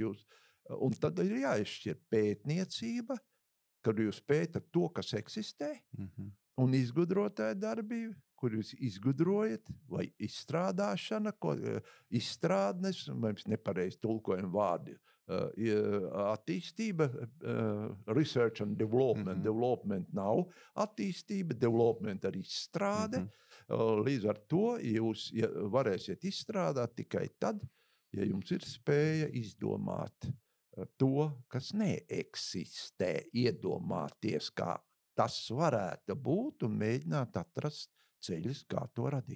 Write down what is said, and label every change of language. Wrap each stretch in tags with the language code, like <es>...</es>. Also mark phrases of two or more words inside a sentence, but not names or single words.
<lv>Un tad ir jāizšķir pētniecība, kad jūs pētat to, kas eksistē, un izgudrotāja darbība, kur jūs izgudrojat, vai izstrādāšana, izstrādnes, mēs nepareizi tulkojam vārdi, attīstība,</lv> <en>research and development.</en> <lv>Development nav attīstība, development ar izstrāde. Līdz ar to jūs varēsiet izstrādāt tikai tad, ja jums ir spēja izdomāt to, kas neeksistē, iedomāties, kā tas varētu būt un mēģināt atrast ceļus, kā to radīt.</lv>